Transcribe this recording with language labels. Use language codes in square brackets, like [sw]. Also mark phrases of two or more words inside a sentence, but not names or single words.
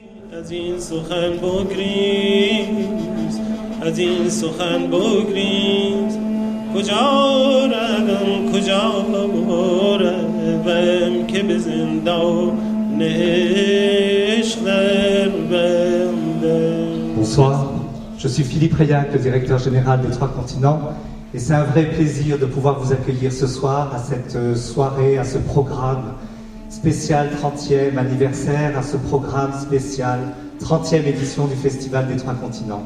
[fa] از این سخن بگریز از این سخن بگریز کجا روم که به زندان عشق در بندم. [fr] Bonsoir, je suis Philippe Rayac, le directeur général des Trois Continents, et c'est un vrai plaisir de pouvoir vous accueillir ce soir à cette soirée, à ce programme spécial 30e anniversaire, à ce programme spécial 30e édition du Festival des Trois Continents.